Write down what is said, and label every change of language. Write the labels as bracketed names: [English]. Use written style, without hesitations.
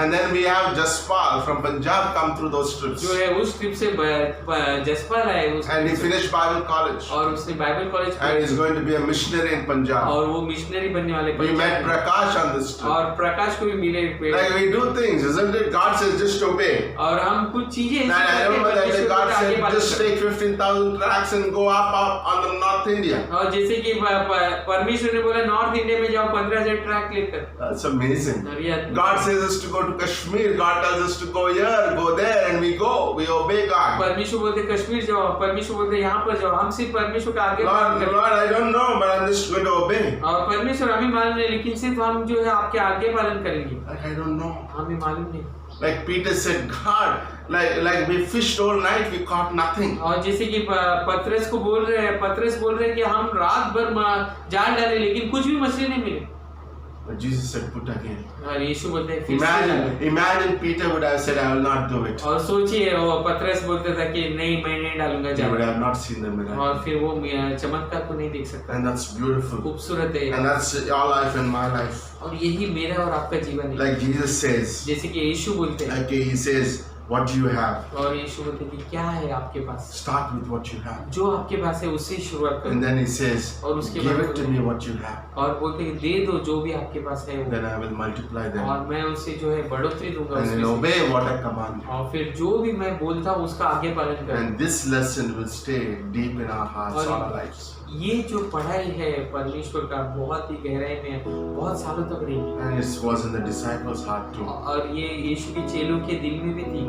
[English] And then we have Jaspal from Punjab come through those trips. [Hindi] जो है उस trip से जसपाल आए उस [English] And he finished Bible college. [Hindi] और उसने Bible college [English] And he's going to be a missionary in Punjab. [Hindi] और वो मिशनरी बनने वाले [English] We met [Hindi] पंजाब में। [English] Prakash on this trip. [Hindi] और प्रकाश को भी मिले [English] Like we do things, isn't it? God says just obey. [Hindi] और हम कुछ चीजें [English] And I [Hindi] करके [English] remember that [Hindi] परमेश्वर [English] God [Hindi] को आगे [English] said [Hindi] पालन [English] just [Hindi] करें। [English] take 15,000 tracks and go up on the North India. [Hindi] और जैसे कि परमेश्वर ने बोला नॉर्थ इंडिया में जाओ 15,000 ट्रैक लेकर। [English] That's amazing. [Hindi] और ये [English] God says us to go to Kashmir. God tells us to go here, go there, and we go. We obey God. [Hindi] परमेश्वर बोलते कश्मीर जाओ, परमेश्वर बोलते यहाँ पर जाओ। हम सिर्फ परमेश्वर का आगे पालन [English] Lord, [Hindi] करें। [English] Lord, I don't know, but I'm just going to obey. [Hindi] और परमेश्वर हमें मालूम है लेकिन सिर्फ हम जो है आपके आगे पालन करेंगे। [English] Like, I don't know. [Hindi] हमें मालूम हमने। [English] Like Peter said, God, like we fished all night, we caught nothing. [Hindi] और जैसे कि पतरस बोल रहे हैं कि हम रात भर जाल डाले लेकिन कुछ भी मछली नहीं मिले। [English] But Jesus said, put again. [Hindi] और यीशु बोलते हैं फिर से डालो। [English] Imagine Peter would have said, I will not do it. [Hindi] और सोचिए वो पतरस बोलता था कि नहीं मैं नहीं डालूंगा [English] He would [Hindi] जाल। [English] have not seen the miracle. [Hindi] और फिर वो चमत्कार को नहीं देख सकता। [English] And that's beautiful. [Hindi] खूबसूरत है। [English] And that's your life and my life. [Hindi] और यही मेरा और आपका जीवन है। [English] Like Jesus says, [Hindi] जैसे कि यीशु बोलते हैं। [English] okay, he says, what do you have? [Hindi] और यीशु बोलते हैं कि क्या है आपके पास? [English] Start with what you have. [Hindi] जो आपके पास है उससे शुरुआत करो। [English] And then he says, [Hindi] और उसके [English] give [Hindi] बाद [English] it to me what you have. [Hindi] और बोलते हैं दे दो जो भी आपके पास है वो। [English] Then I will multiply them. [Hindi] और मैं उससे जो है बढ़ोतरी दूंगा [English] And then [Hindi] उसमें [English] obey what I command you. [Hindi] और फिर जो भी मैं बोलता हूँ उसका आगे पालन करो। [English] And this lesson will stay deep in our hearts, [Hindi] और [English] all our lives. [Hindi] ये जो पढ़ाई है परमेश्वर का बहुत ही गहराई में बहुत सालों तक रही। [English] And it was in the disciples' heart too. [Hindi] और ये यीशु के चेलों के दिल में भी थी।